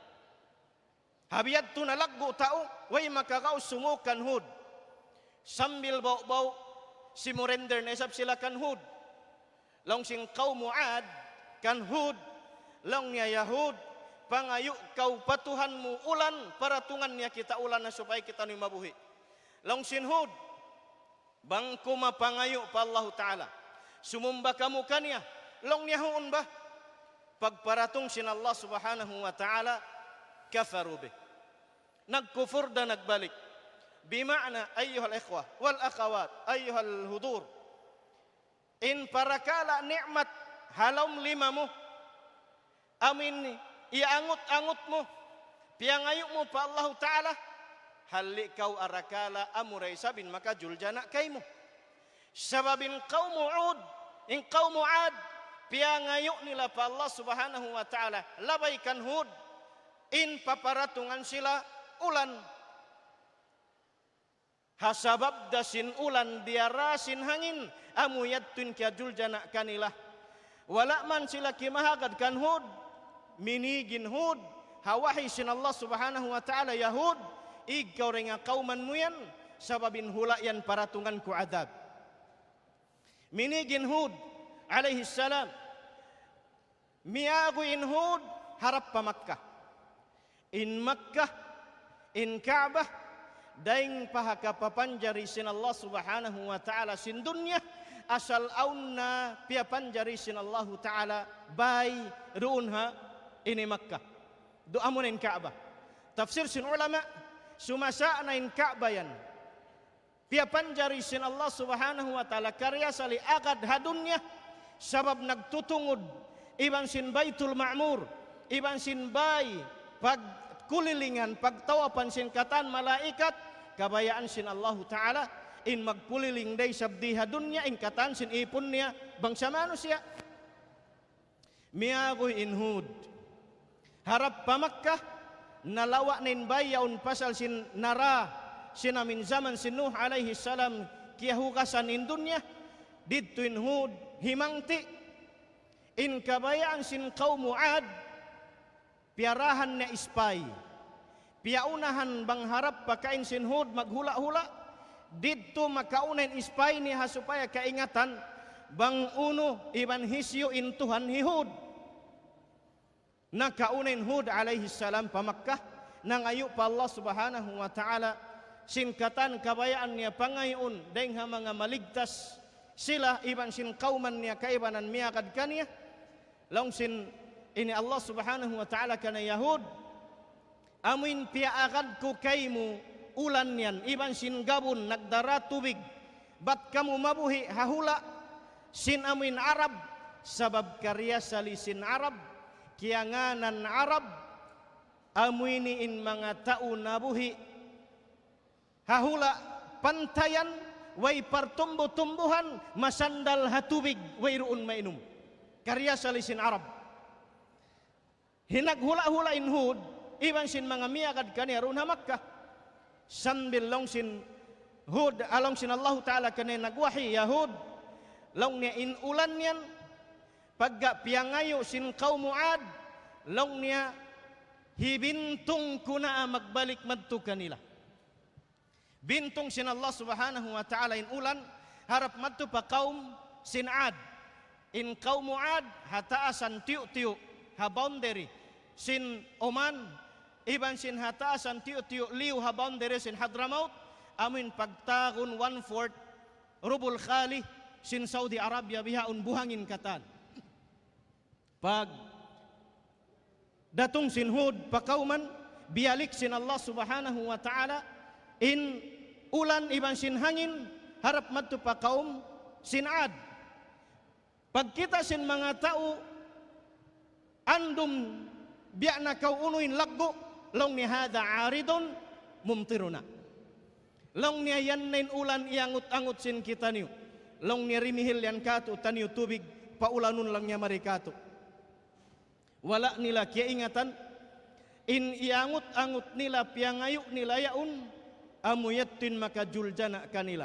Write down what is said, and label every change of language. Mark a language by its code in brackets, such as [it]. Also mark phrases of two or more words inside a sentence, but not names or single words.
[tsg] Habiyad to nalaggo tao, way makakaos sumuok kan Hud. Sambil baw-baw si Murender na isap sila kan Hud. Long sing kaum Ad kan Hud long niya Yahud pangayo kau patuhan mo ulan paratungan niya kita ulan na supaya kita ni mabuhi long sin Hud bang kumapangayo pa Allah Ta'ala sumumba kamu kanya long niya huon ba pagparatong sin Allah [ar] سبحانه وتعالى كفروا به [tsg] nagkufur da nagbalik bima'na [ar] أيها الإخوة والأخوات أيها الحضور [tsg] in parakala ni'mat halom lima mo amin iangot-angot mo piangayo mo pa Allah Ta'ala hali kau arakala amuray sabin maka juljana kay mo sababin kaum Ud in kaum Ad piangayo nila pa Allah [ar] سبحانه وتعالى [tsg] labay kan Hud in paparatungan sila ulan hasabab dasin ulan diarasin hangin amuyadtun kya juljana kanila wala man sila kimahagad kan Hud minigin Hud hawahi sin Allah [ar] سبحانه وتعالى [tsg] Yahud ikaw rin nga kauman mo yan sababin hula yan paratungan ko adab minigin Hud [ar] عليه السلام [tsg] miaguin Hud harap pa Makkah in Makkah, in Ka'bah, daing pahaka papanjari sin Allah [ar] سبحانه وتعالى [tsg] sin dunya, asal aunna pia panjari sin Allah ta'ala bay ruunha ini Makkah. Doa mo in Ka'bah. Tafsir sin ulama, sumasa na in Ka'bah yan. Pia panjari sin Allah [ar] سبحانه وتعالى [tsg] karya sali agad hadunya, sabab nagtutungod iban sin Baitul Ma'mur, iban sin bay pagkulilingan, pagtawapan sin katan malaikat, kabayaan sin Allah Ta'ala, in magpuliling day sabdiha dunya, in katan sin ipon niya, bangsa manusia. Miyagoy in Hud, harap pa Makkah, nalawa na in bayaon pasal sin nara, sinamin zaman sin Nuh [ar] عليه السلام, [tsg] kiyahukasan in dunya, dito in Hud, himangti, in kabayaan sin kaum Mu'ad, piarahan na ispay, piaunahan bang harap pakain sin Hud maghula-hula, dito makaunain ispay niya supaya kaingatan bang uno iban hisyo in Tuhan hihud. Nakaunain Hud [ar] عليه السلام [tsg] pa Makkah, nangayo pa Allah [ar] سبحانه وتعالى, [tsg] sinkatan kabayaan niya pangayon dahil mga maligtas sila iban sin kauman niya kaibanan miyakad kaniya, long sin ini Allah [ar] سبحانه وتعالى [tsg] kana Yahud, amin piaagad ko kaymo ulan yan, iban sin gabon nagdara tubig, bat kamu mabuhi hahula, sin amin Arab, sabab karya sali sin Arab, kiyanganan Arab, aminiin mga tao nabuhi, hahula pantayan, way partumbo-tumbuhan, masandal hatubig, way ruun mainum, karya sali sin Arab. Hinaghula-hula in Hud, iban sin mga miyagad kaniya roon ha Makkah, sambil long sin Hud, along sin Allah Ta'ala kaniya nagwahi, Yahud, long niya in ulan yan, pagga piyangayo sin kaum Mu'ad, long niya hibintong kuna magbalik madto kanila. Bintong sin Allah [ar] سبحانه وتعالى [tsg] in ulan, harap madto pa kaum sin Ad, in kaum Mu'ad, hataasan tiyo-tiyo, ha boundary, sin Oman, iban sin hataasan tiyo-tiyo, liw ha boundary sin Hadramaut, amin pagtagon 1/4, Rubul Khali, sin Saudi Arabia, bihaon buhangin katan. Pag datong sin Hud, pakauman, bialik sin Allah [ar] سبحانه وتعالى, [tsg] in ulan iban sin hangin, harap madto pa kaum sin Ad. Pagkita sin mga tao, andum biya na kau unuin laggo, long ni hada [ar] عارض ممطرنا. [tsg] Long niya yan nain ulan iangut-angut sin kita niyo. Long niya rimihil yan kato, taniyo tubig, paulanun lang niya marikato. Wala nila kia ingatan, in iangut-angut nila, piyangayo nila yaun, amuyatin makajuljana kanila.